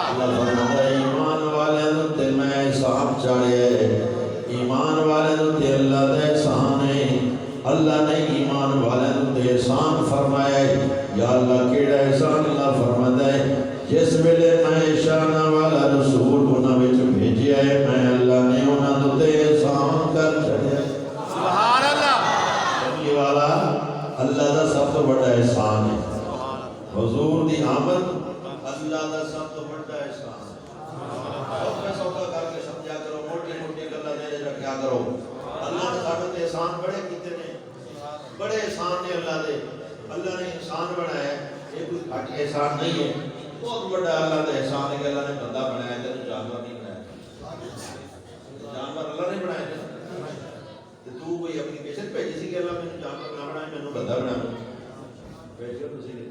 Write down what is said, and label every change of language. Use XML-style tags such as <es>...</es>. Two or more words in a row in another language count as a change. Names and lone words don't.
<ur>اللہ فرماتا ہے</ur> <pa>ایمان والے تے میں احسان چاڑے, ایمان والے تے اللہ دا احسان ہے. اللہ نے ایمان والے تے احسان فرمایا ہے. یا اللہ کیڑا احسان؟</pa> <ur>اللہ فرماتا ہے</ur> <pa>جس ویلے میں شان والا رسول انہاں وچ بھیجیا ہے میں اللہ نے انہاں تے احسان کر چھڑیا.</pa> <ar>سبحان اللہ.</ar> <pa>کملی والا اللہ دا سب تو بڑا احسان ہے. حضور دی آمد اللہ دا سب تو بڑا احسان ہے. سوکھا سوکھا کر کے سمجھا کرو, موٹی موٹی گلاں دے رکھیا کرو. اللہ نے ساڈے تے احسان بڑے کیتے نے, بڑے احسان نے اللہ دے.</pa> <ur>اللہ نے انسان بنایا ہے, یہ کوئی گھٹ احسان نہیں ہے, بہت بڑا اللہ کا احسان ہے کہ اللہ نے بندہ بنایا ہے,</ur> <pa>تینوں جانور نہیں بنایا. جانور اللہ نے بنایا ہے. تو کوئی اپلیکیشن بھیجی سی کہ اللہ مینوں جانور نہ بنائے مینوں بندہ بنا دو, بھیجو تسی نہیں.</pa>